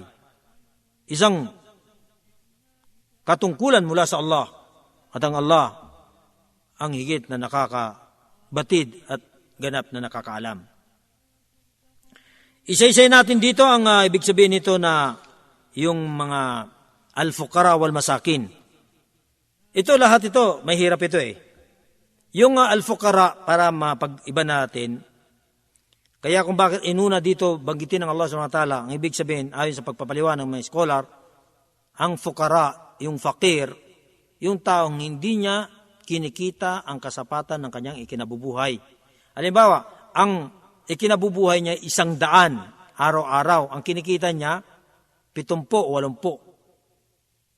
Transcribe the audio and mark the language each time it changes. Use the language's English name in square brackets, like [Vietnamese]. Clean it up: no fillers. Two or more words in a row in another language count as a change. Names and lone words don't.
[Filipino] Isang katungkulan mula sa Allah, at ang Allah ang higit na nakakabatid at ganap na nakakaalam. Isa-isay natin dito ang ibig sabihin nito na yung mga [Arabic] الفقراء والمساكين. [Filipino] Ito lahat ito, mahirap ito eh. Yung al-fuqara, para mapag-iba natin, Kaya kung bakit inuna dito banggitin ng Allah [Arabic] سبحانه وتعالى, [Filipino] ang ibig sabihin, ayon sa pagpapaliwanag ng mga scholar, ang fukara, yung fakir, yung taong hindi niya kinikita ang kasapatan ng kanyang ikinabubuhay. Halimbawa, ang ikinabubuhay niya 100 araw-araw, ang kinikita niya 70 o 80.